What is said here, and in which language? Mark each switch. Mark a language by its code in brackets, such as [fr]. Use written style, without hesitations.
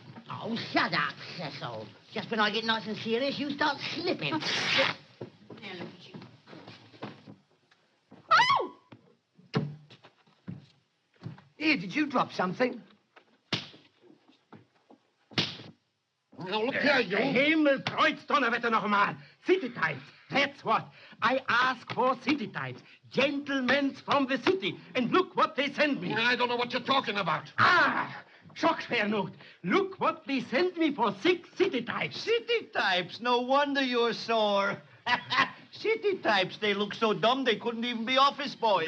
[en] Oh, shut up, Cecil. Just when I get nice and serious, you start slipping. Now, look at you. Oh! Here, did you drop something? Now, look here, you. [de] Himmelkreuz, Donnerwetter noch einmal. [en] City types. That's what. I ask for city types. Gentlemen from the city. And look what they send me. I don't know what you're talking about. [de] Ah! Schockschwernot. [en] Look what they sent me for 6 city types. City types? No wonder you're sore. City types, they look so dumb they couldn't even be office boys.